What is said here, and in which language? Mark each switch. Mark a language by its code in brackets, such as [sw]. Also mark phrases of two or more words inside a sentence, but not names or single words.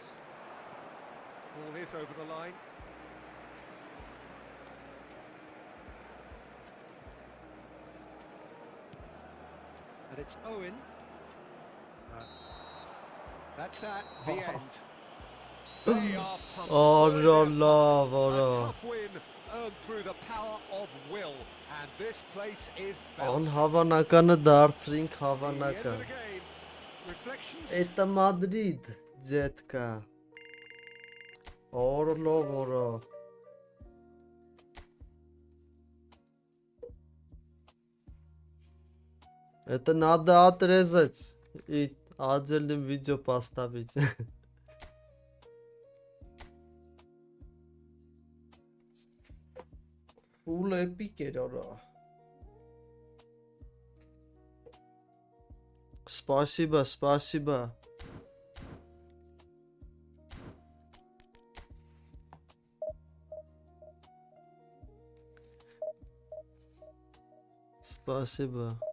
[en] Ball is over the line. And it's Owen. That's that, the end. They are pumped. Oh, Boy, no, they're no, pumped. no. A tough win earned through the power of will. And this place is [ru] Он [en] bouncing. [hy] հավանականը դարձրինք [en] The end of [hy] հավանական։ [en] the game. Reflections. [ru] Это Мадрид, детка. Орло. Это надо отрезать и отдельным видео поставить. [en] Full epic [hy] էր արա։ Спасибо. [ru] Спасибо.